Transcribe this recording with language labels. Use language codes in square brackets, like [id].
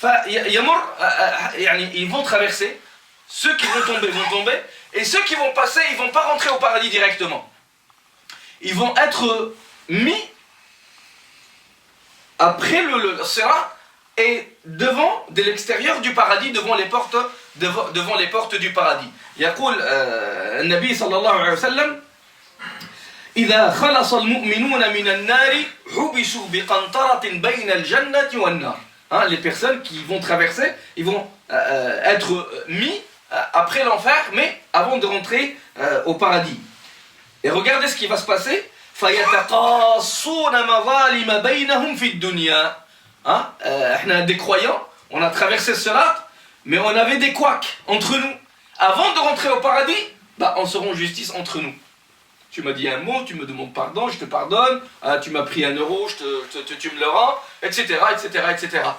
[fr] Ils vont traverser, ceux qui vont tomber, et ceux qui vont passer, ils ne vont pas rentrer au paradis directement. Ils vont être mis après le Sirat, et devant, de l'extérieur du paradis, devant les portes du paradis. [ar] يقول النبي صلى الله عليه وسلم إذا خلص المؤمنون من النار حبسوا بقنطرة بين الجنة والنار. [fr] Hein, les personnes qui vont traverser, ils vont être mis après l'enfer, mais avant de rentrer au paradis. Et regardez ce qui va se passer. [ar] فيتقاصون مظالم بينهم في الدنيا. [fr] Hein, des croyants, on a traversé cela, mais on avait des couacs entre nous. Avant de rentrer au paradis, on se rend justice entre nous. tu m'as dit un mot, tu me demandes pardon, je te pardonne, tu m'as pris 1 euro, tu me le rends, etc., etc., etc.